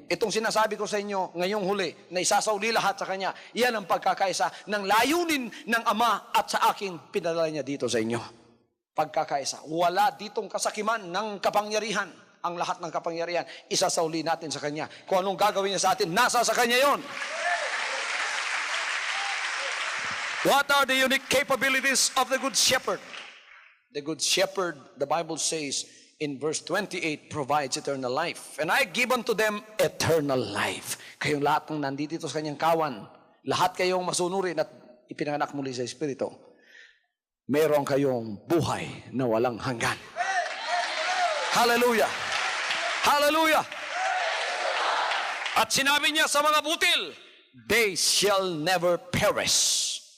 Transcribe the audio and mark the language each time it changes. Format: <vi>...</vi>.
<tl>Itong sinasabi ko sa inyo ngayong huli, na isasauli lahat sa Kanya, yan ang pagkakaisa ng layunin ng Ama at sa akin pinadala niya dito sa inyo. Pagkakaisa. Wala ditong kasakiman ng kapangyarihan. Ang lahat ng kapangyarihan, isasauli natin sa Kanya. Kung anong gagawin niya sa atin, nasa sa Kanya yon.</tl> <en>What are the unique capabilities of the Good Shepherd? The Good Shepherd, the Bible says in verse 28, provides eternal life. And I give unto them eternal life.</en> <tl>Kayong lahat ng nandito sa Kanyang kawan, lahat kayong masunurin at ipinanganak muli sa Espiritu, meron kayong buhay na walang hanggan. Hallelujah! Hallelujah! At sinabi niya sa mga butil, they shall never perish.</tl>